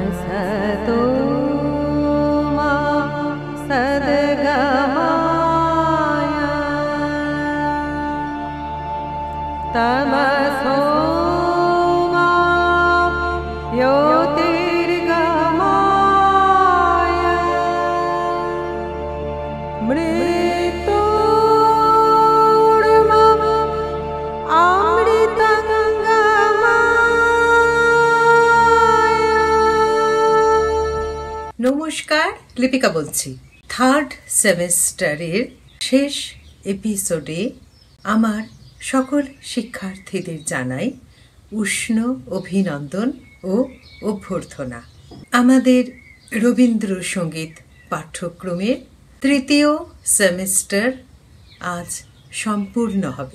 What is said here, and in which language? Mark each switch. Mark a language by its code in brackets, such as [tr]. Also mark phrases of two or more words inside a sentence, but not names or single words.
[sa] सतो मा सद्गमय तमसो मा ज्योतिर्गमय मृत्योर्मम [bn] নমস্কার লিপিকা বলছি থার্ড সেমিস্টারের শেষ এপিসোডে আমার সকল শিক্ষার্থীদের জানাই উষ্ণ অভিনন্দন ও অভ্যর্থনা। আমাদের রবীন্দ্রসঙ্গীত পাঠ্যক্রমের তৃতীয় সেমিস্টার আজ সম্পূর্ণ হবে।